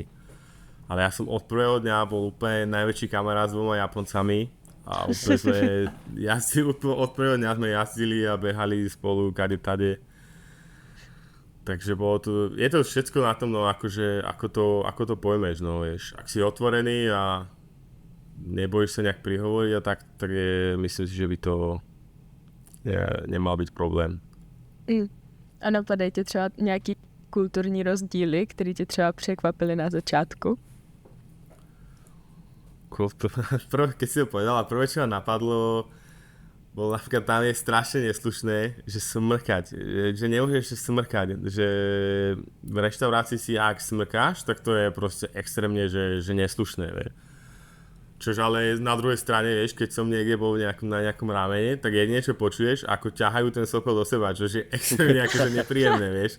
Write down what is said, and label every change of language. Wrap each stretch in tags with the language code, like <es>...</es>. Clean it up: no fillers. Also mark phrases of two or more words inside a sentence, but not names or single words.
<sk>Ale ja som od prvého dňa bol úplne najväčší kamarát s 2 Japoncami a úplne sme jazdili, od prvého dňa sme jazdili a behali spolu kade tade. Takže bolo to, je to všetko na tom, no akože, ako to pojmeš, no vieš. Ak si otvorený a nebojíš sa nejak prihovoriť a tak je, myslím si, že by to nemal byť problém.</sk> <cs>A napadají tě třeba nějaký kulturní rozdíly, které tě třeba překvapily na začátku?</cs> <sk>Keď si to povedala, prvé, čo ma napadlo, bolo napríklad tam je strašne neslušné, že smrkať, že nemôžeš smrkať, že v reštaurácii si ak smrkáš, tak to je proste extrémne, že neslušné, vie. Čož ale na druhej strane, vieš, keď som niekde bol na nejakom ramene, tak jedine čo počuješ, ako ťahajú ten sokol do seba, čo je extrémne akože nepríjemné, vieš.</sk>